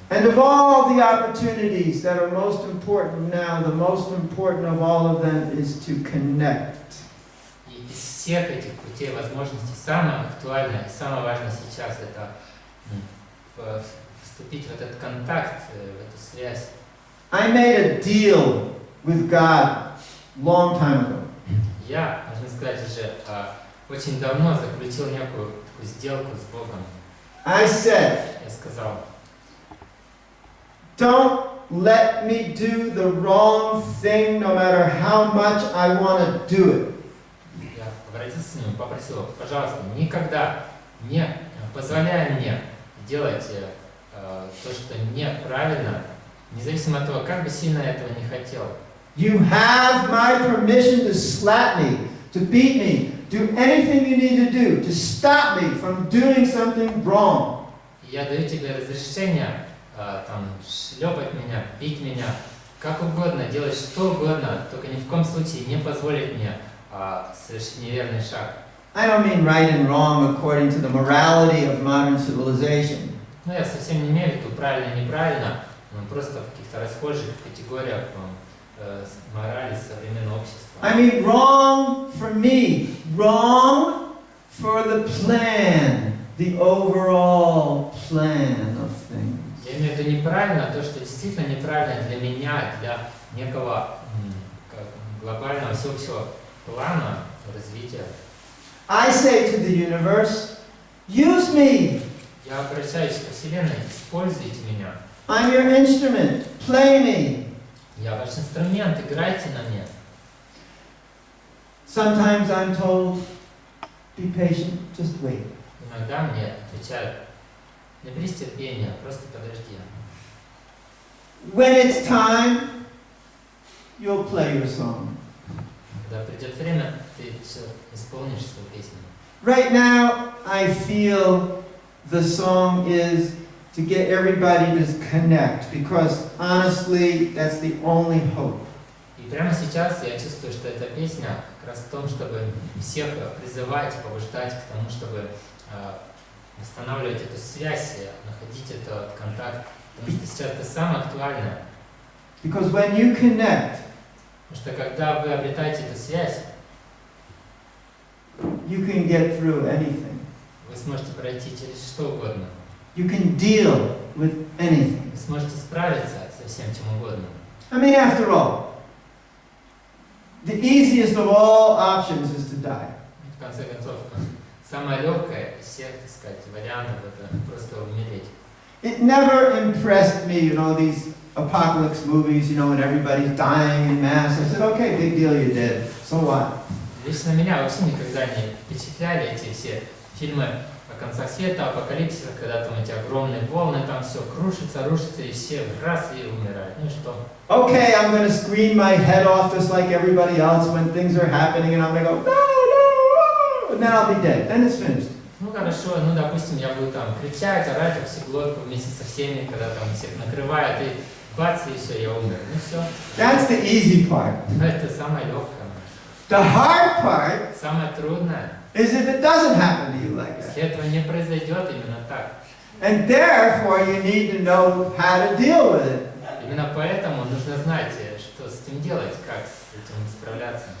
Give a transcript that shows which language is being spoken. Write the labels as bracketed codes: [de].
[en] And of all the opportunities that are most important now, the most important of all of them is to connect. [ru] И из всех этих путей возможностей самое актуальное и самое важное сейчас это вступить в этот контакт, в эту связь. [en] I made a deal with God long time ago. [ru] Я, можно сказать, уже очень давно заключил некую такую сделку с Богом. [en] I said, [ru] Я сказал, [en] don't let me do the wrong thing no matter how much I want to do it. [ru] я обратился к нему, попросил его, пожалуйста, никогда не позволяй мне делать то, что неправильно, независимо от того, как бы сильно я этого не хотел. [en] You have my permission to slap me, to beat me, do anything you need to do to stop me from doing something wrong. [ru] Я даю тебе разрешение там шлепать меня, бить меня, как угодно, делать что угодно, только ни в коем случае не позволить мне совершить неверный шаг. [en] I don't mean right and wrong according to the morality of modern civilization. [ru] Ну, я совсем не имею в виду правильно и неправильно, но просто в каких-то расхожих категориях морали современного общества. [en] I mean wrong for me, wrong for the plan, the overall plan of things. [ru] Я имею в виду неправильно то, что действительно неправильно для меня, для некого глобального всеобщего плана развития. [en] I say to the universe, use me. [ru] Я обращаюсь к Вселенной, используйте меня. [en] I'm your instrument, play me. [ru] Я ваш инструмент, играйте на мне. [en] Sometimes I'm told, be patient, just wait. [ru] Иногда мне отвечают, наберись терпения, просто подожди. [en] When it's time, you'll play your song. [ru] Когда придет время, ты исполнишь свою песню. [en] Right now, I feel the song is to get everybody to connect, because honestly, that's the only hope. [ru] И прямо сейчас я чувствую, что эта песня как раз в том, чтобы всех призывать, побуждать к тому, чтобы восстанавливать эту связь, находить этот контакт, потому что сейчас это самое актуальное. [en] Because when you connect, [ru] Потому что когда вы обретаете эту связь, [en] you can get through anything. [ru] вы сможете пройти через что угодно. [en] You can deal with anything. [ru] Вы сможете справиться со всем чем угодно. [en] I mean, after all, the easiest of all options is to die. [ru] В конце концов, Самое легкое из всех, так сказать, вариантов это просто умереть. [en] It never impressed me, these apocalypse movies, when everybody's dying in mass. I said, okay, big deal, you're dead. So what? [ru] Лично меня вообще никогда не впечатляли эти все фильмы о концах света, апокалипсиса, когда там эти огромные волны, там все крушится, рушится, и все раз и умирают. Ну и что? [en] Okay, I'm going to scream my head off just like everybody else when things are happening, and I'm going to go, no, no, and then I'll be dead. Then it's finished. [ru] Ну хорошо, допустим, я буду там кричать, орать во всю глотку вместе со всеми, когда там всех накрывает, и бац, и все, я умер. Ну все. [en] That's the easy part. [ru] Это самое легкое. [en] The hard part [ru] Самое трудное, [en] is if it doesn't happen to you like that. [ru] если этого не произойдет именно так. [en] And therefore, you need to know how to deal with it. [ru] Именно поэтому нужно знать, что с этим делать, как с этим справляться.